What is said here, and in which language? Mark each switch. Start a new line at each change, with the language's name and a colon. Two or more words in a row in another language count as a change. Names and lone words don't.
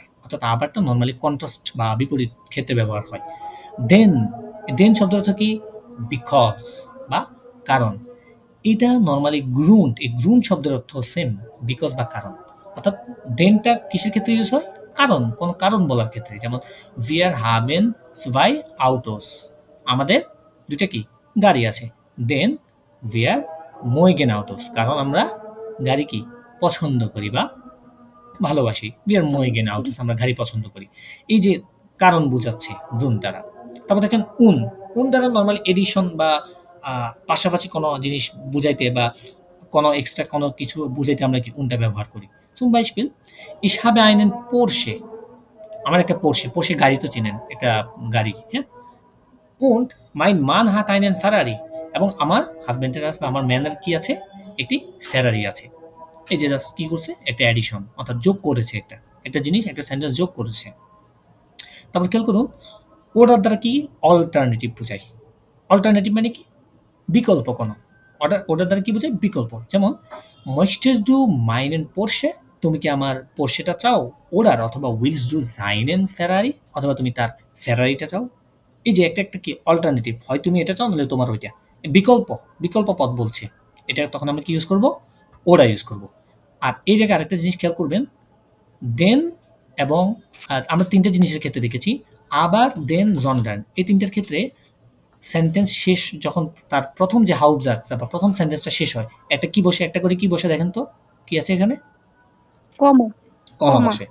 Bangla: অর্থাৎ আবারটা নর্মালি কন্ট্রাস্ট বা বিপরীত ক্ষেত্রে ব্যবহার হয়। দেন, দেন শব্দটা হচ্ছে কি, বিকজ বা কারণ। এটা নর্মালি গ্রুন্ড, এই গ্রুন্ড শব্দের অর্থ সেম, বিকজ বা কারণ। অর্থাৎ দেনটা কিসের ক্ষেত্রে ইউজ হয়? কারণ, কোন কারণ বলার ক্ষেত্রে।
German: যেমন wir haben zwei Autos,
Bangla: আমাদের দুইটা কি গাড়ি আছে।
German: দেন wir mögen Autos,
Bangla: কারণ আমরা গাড়ি কি পছন্দ করি বা ভালোবাসি।
German: wir mögen Autos,
Bangla: আমরা গাড়ি পছন্দ করি। এই যে কারণ বোঝাচ্ছে গ্রুন্ড দ্বারা। তারপর দেখেন উন দ্বারা নর্মালি এডিশন বা পাশাপাশি কোনো জিনিস বুঝাইতে বা কোনো এক্সট্রা কোনো কিছু বুঝাইতে আমরা কি উনটা ব্যবহার করি।
German: zum Beispiel ich habe einen Porsche,
Bangla: আমার একটা পোর্শে গাড়ি তো চিনেন, একটা গাড়ি। হ্যাঁ,
German: und mein Mann hat einen Ferrari,
Bangla: এবং আমার হাজবেন্ডের আছে, আমার ম্যানের কি আছে, একটি ফেরারি আছে। এই যে জাস্ট কি করছে, একটা অ্যাডিশন, অর্থাৎ যোগ করেছে, একটা জিনিস, একটা সেন্টেন্স যোগ করেছে। তারপর খেয়াল করুন, ওটার দ্বারা কি অল্টারনেটিভ বোঝায়। অল্টারনেটিভ মানে কি, বিকল্প কোনো। ওটার দ্বারা কি বোঝায়, বিকল্প।
German: যেমন möchtest du meinen Porsche,
Bangla: তুমি কি আমার পোর্শেটা চাও, ওডার, অথবা
German: willst du seinen Ferrari,
Bangla: অথবা তুমি তার ফেরারিটা চাও। এই যে একটা কি অল্টারনেটিভ, হয় তুমি এটা চাও নাহলে তোমার ওইটা, বিকল্প পদ বলছে। এটা তখন আমরা কি ইউজ করব, ওরা ইউজ করব। আর এই জায়গায় আরেকটা জিনিস খেয়াল করবেন, দেন এবং আমরা তিনটা জিনিসের ক্ষেত্রে দেখেছি,
German: aber denn sondern,
Bangla: এই তিনটার ক্ষেত্রে সেন্টেন্স শেষ যখন তার প্রথম যে হাউজার্স বা প্রথম সেন্টেন্সটা শেষ হয়, একটা কি বসে, একটা করে কি বসে দেখেন তো, কি আছে এখানে, কমা বসে।